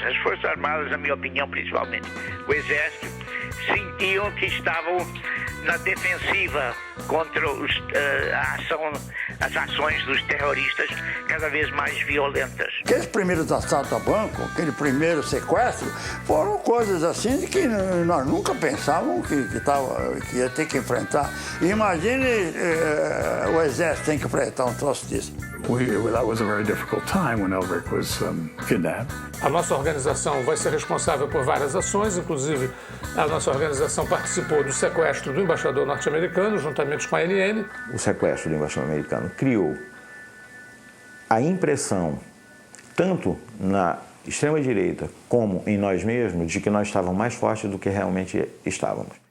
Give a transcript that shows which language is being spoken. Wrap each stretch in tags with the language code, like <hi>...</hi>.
<pt>As Forças Armadas, na minha opinião, principalmente o Exército, sentiam que estavam na defensiva contra as ações dos terroristas cada vez mais violentas. Aqueles primeiros assaltos a banco, aquele primeiro sequestro, foram coisas assim que nós nunca pensávamos que ia ter que enfrentar. Imagine o Exército tem que enfrentar um troço disso.</pt> <en>That was a very difficult time when Elbrick was kidnapped.</en> <pt>A nossa organização vai ser responsável por várias ações, inclusive a nossa organização participou do sequestro do embaixador norte-americano, juntamente com a ANN. O sequestro do embaixador americano criou a impressão, tanto na extrema-direita como em nós mesmos, de que nós estávamos mais fortes do que realmente estávamos.</pt>